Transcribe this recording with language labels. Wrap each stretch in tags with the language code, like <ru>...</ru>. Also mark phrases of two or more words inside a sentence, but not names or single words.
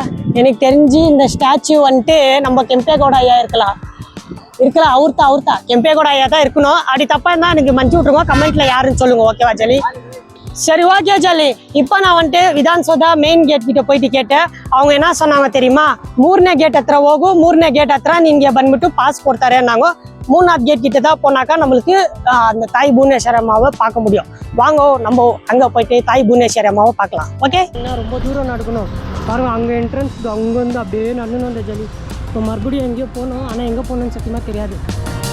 <ta>எனக்கு தெரிஞ்சு இந்த ஸ்டாச்சு வந்துட்டு நம்ம கெம்பேகவுடா ஐயா இருக்கலாம். அவர்த்தா கெம்பேகவுடா ஐயா தான் இருக்கணும். அப்படி தப்பா இருந்தால் எனக்கு மஞ்சு விட்ருங்க, கமெண்ட்ல யாருன்னு சொல்லுங்க. ஓகேவா ஜாலி? சரி ஓகே ஜாலி. இப்போ நான் வந்துட்டு விதான் சௌதா மெயின் கேட் கிட்ட போயிட்டு கேட்டேன். அவங்க என்ன சொன்னாங்க தெரியுமா?</ta> <kn>3ನೇ ಗೇಟ್ ಹತ್ರ ಹೋಗು, 3ನೇ ಗೇಟ್ ಹತ್ರ ನಿನ್ಗೆ ಬಂದ್ಬಿಟ್ಟು ಪಾಸ್ ಕೊಡ್ತಾರೆ நாங்க.</kn> <ta>3வது கேட் கிட்ட தான் போனாக்கா நம்மளுக்கு அந்த தாய் புவனேஸ்வரி அம்மாவை பார்க்க முடியும். வாங்க நம்ம அங்கே போயிட்டு தாய் புவனேஸ்வரி அம்மாவை பார்க்கலாம். ஓகே, என்ன ரொம்ப தூரம் நடக்கணும் பாருங்க. அங்கே என்ட்ரன்ஸ் அங்கே வந்து அப்படியே நடந்து வந்த ஜாலி. இப்போ மறுபடியும் எங்கேயோ போகணும், ஆனால் எங்கே போகணுன்னு சத்தியமாக தெரியாது.</ta>